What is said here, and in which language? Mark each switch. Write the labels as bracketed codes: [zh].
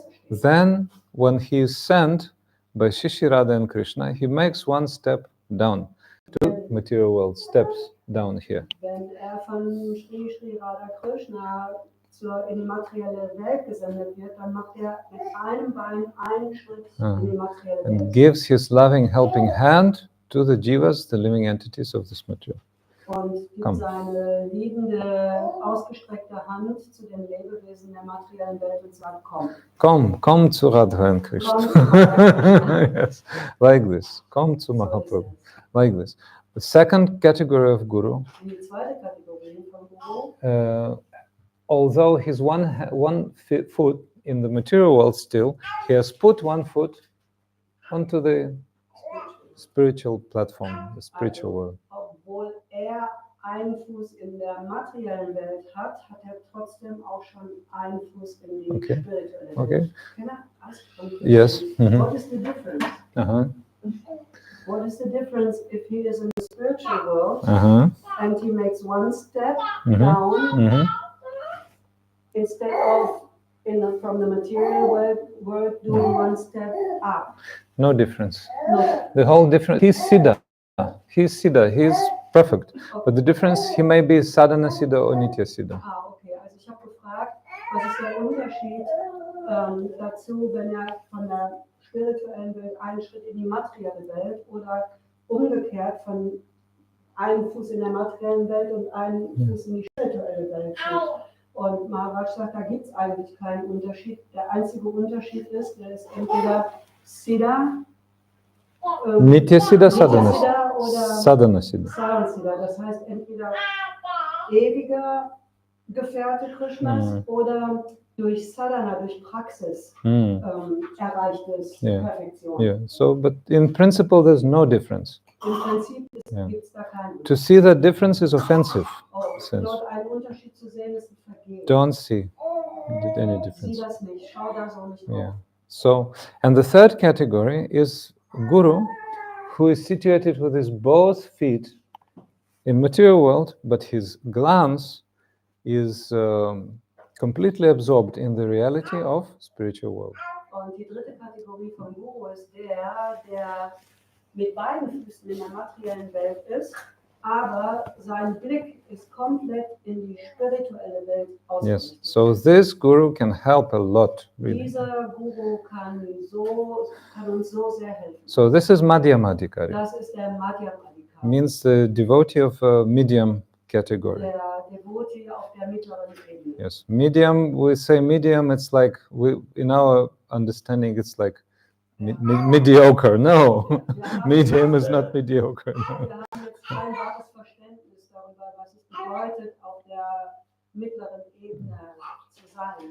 [en] Then, when he is sent by Shishirada and Krishna, he makes one step down to material world, steps down here. [de] Wenn von Shri Radha Krishna in die materielle Welt gesendet wird, dann macht mit einem Bein einen Schritt in die materielle Welt. [en] And gives his loving, helping hand to the jivas, the living entities of this material. [de] Und gibt seine liebende, ausgestreckte Hand zu den Lebewesen der materiellen Welt und sagt, komm. Komm zu Radha und Krishna. [en] Yes, like this. [de] Komm zu Mahaprabhu. [en] Like this. The second category of Guru, [de] die zweite Kategorie von Guru, [en] although he's one foot in the material world still, he has put one foot onto the spiritual platform, the spiritual world. [de] Obwohl einen Fuß in der materiellen Welt hat trotzdem auch schon einen Fuß in die spirituelle Welt. [en] Okay. Can I ask something? Yes. Mm-hmm. What is the difference? What is the difference if he is in the spiritual world and he makes one step down instead of from the material world doing one step up? No difference. No. The whole difference. He's Siddha. He's perfect. But the difference, he may be Sadhana Siddha or Nitya Siddha. Okay. [de] Also ich habe gefragt, was ist der Unterschied dazu, wenn von der spirituellen Welt einen Schritt in die materielle Welt oder umgekehrt von einem Fuß in der materiellen Welt und einen Fuß in die spirituelle Welt geht. Und Maharaj sagt, da gibt es eigentlich keinen Unterschied. Der einzige Unterschied ist, der ist entweder Siddha, Nitya Siddha, Sadhana oder Sadhana Siddha. Sadhana Siddha. Das heißt entweder ewiger Gefährte Krishnas oder durch Sadhana, durch Praxis erreichtes Perfektion. [en] Yeah. So, but in principle, there's no difference. [de] Im Prinzip gibt's da keinen. [en] To see that difference is offensive. [de] Dort einen Unterschied zu sehen ist ein Vergehen. [en] Don't see any difference. [de] Sieh das nicht, schau da so nicht drauf. [en] So, and the third category is Guru, who is situated with his both feet in material world, but his glance is completely absorbed in the reality of spiritual world. [de] Und die dritte Kategorie von Guru ist der mit beiden Füßen in der materiellen Welt ist, aber sein Blick ist komplett in die spirituelle Welt ausgerichtet. [en] Yes, so this Guru can help a lot, really. [de] Dieser Guru kann uns so sehr helfen. [en] So this is Madhyamadikari. [de] Das ist der Madhyamadikari. [en] Means the devotee of a medium category. [de] Der Devotee auf der mittleren Ebene. [en] Yes, medium, we say medium, it's like, in our understanding, it's like mediocre. No, medium is not mediocre. No. [de] Wir haben jetzt kein wahres Verständnis darüber, was es bedeutet, auf der mittleren Ebene zu sein.